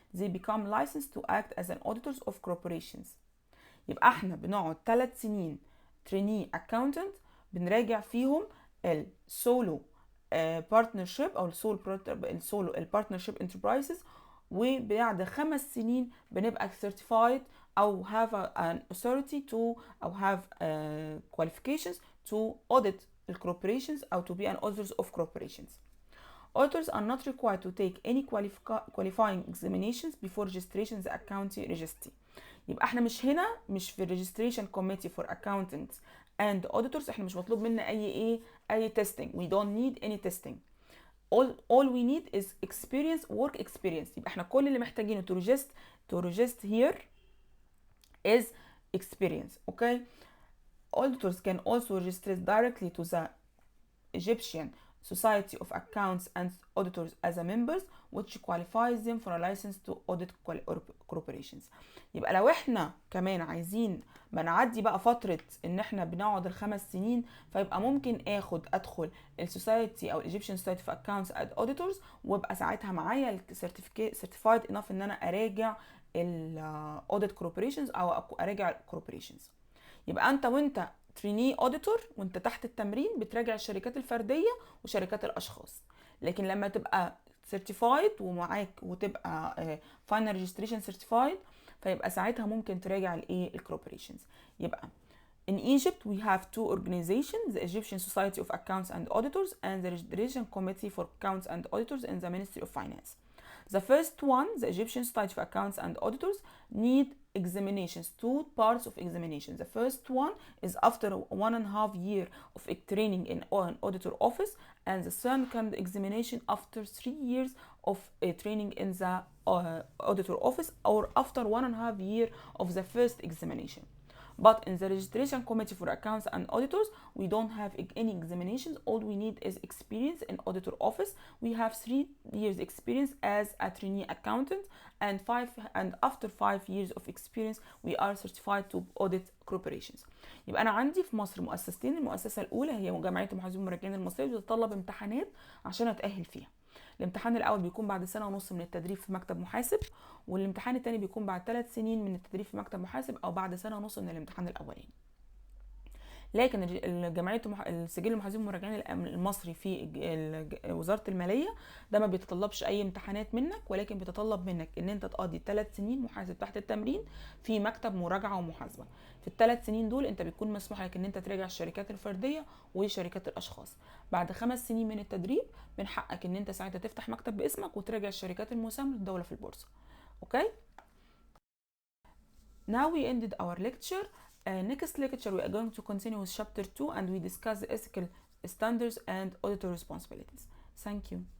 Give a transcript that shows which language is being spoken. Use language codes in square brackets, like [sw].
[en] They become licensed to act as an auditors of corporations. [ar] يبقى احنا بنقعد 3 سنين [en] trainee accountant [ar] بنراجع فيهم السولو [en] partnership او السولو partnership enterprises، [ar] وبعد 5 سنين بنبقى [en] certified او have an authority to او have qualifications to audit corporations or to be an auditors of corporations. Auditors are not required to take any qualifying examinations before registration the accounting registry. [ar] يبقى احنا مش في registration committee for accountants and auditors احنا مش مطلوب منا اي testing. [en] We don't need any testing. All we need is experience, work experience. [ar] يبقى احنا كل اللي محتاجينه [en] to register here is experience. Okay. Auditors can also register directly to the Egyptian Society of Accounts and Auditors as a members, which qualifies them for a license to audit corporations. [ar] يبقى لو احنا كمان عايزين بنعدي بقى فترة ان احنا بنقعد ال5 سنين، فيبقى ممكن ادخل السوسايتي او Egyptian Society of Accounts and Auditors، وابقى ساعتها معايا [en] certified enough [ar] ان انا اراجع الاوديت كوربوريشنز او اراجع الكوربوريشنز. يبقى انت وانت تريني اوديتور وانت تحت التمرين بتراجع الشركات الفرديه وشركات الاشخاص، لكن لما تبقى سيرتيفايد ومعاك وتبقى فاينل ريجستريشن سيرتيفايد فيبقى ساعتها ممكن تراجع الايه الكوربوريشنز. يبقى [en] in Egypt we have two organizations, the Egyptian Society of Accounts and Auditors and the Registration Committee for Accounts and Auditors in the Ministry of Finance. The first one, the Egyptian Society of Accounts and Auditors, need examinations, two parts of examination. The first one is after 1.5 years of training in an auditor office, and the second examination after 3 years of training in the auditor office, or after 1.5 years of the first examination. But in the registration committee for accounts and auditors, we don't have any examinations. All we need is experience in auditor office. We have 3 years experience as a trainee accountant, and after 5 years of experience we are certified to audit corporations. [ar] يبقى انا عندي في مصر مؤسستين. المؤسسه الاولى هي جمعيه المحاسبين والمراجعين المصريه، بتتطلب امتحانات عشان اتاهل فيها. الامتحان الاول بيكون بعد 1.5 سنة من التدريب في مكتب محاسب، والامتحان الثاني بيكون بعد 3 سنين من التدريب في مكتب محاسب او بعد 1.5 سنة من الامتحان الاولاني. لكن جمعيه السجل المحاسبين والمراجعين المصري في وزاره الماليه ده ما بيتطلبش اي امتحانات منك، ولكن بيتطلب منك ان انت تقضي 3 سنين محاسب تحت التمرين في مكتب مراجعه ومحاسبه. في ال3 سنين دول انت بيكون مسموح لك ان انت تراجع الشركات الفرديه وشركات الاشخاص. بعد 5 سنين من التدريب من حقك ان انت ساعتها تفتح مكتب باسمك وتراجع الشركات المساهمه للدوله في البورصه. اوكي. [en] Now we ended our lecture. Next lecture we are going to continue with chapter 2 and we discuss the ethical standards and auditor responsibilities. Thank you.